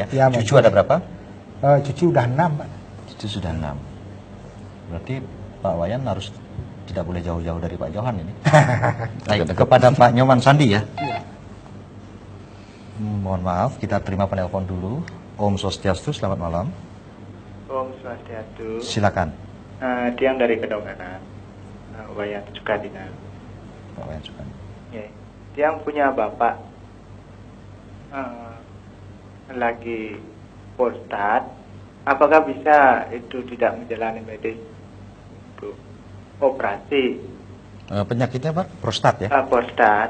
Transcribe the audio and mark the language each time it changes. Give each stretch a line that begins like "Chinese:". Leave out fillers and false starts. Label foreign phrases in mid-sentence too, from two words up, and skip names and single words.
Indonesian: Ya, Cucu ada berapa? Cucu udah 6, Pak. Cucu sudah 6. Berarti Pak Wayan harus tidak boleh jauh-jauh dari Pak Johan ini. Baik, kepada Pak Nyoman Sandi ya. Mohon maaf, kita terima penelpon dulu.
Balinese: Om Swastiastu,
Indonesian: selamat malam.
Balinese: Om Swastiastu.
Indonesian: Silakan. Diang dari Kedonganan, Wayan Sukadina. Pak Wayan Sukadina. Ya. Diang punya bapak lagi prostat. Apakah bisa itu tidak menjalani medis untuk operasi Penyakitnya Pak? Prostat ya. prostat?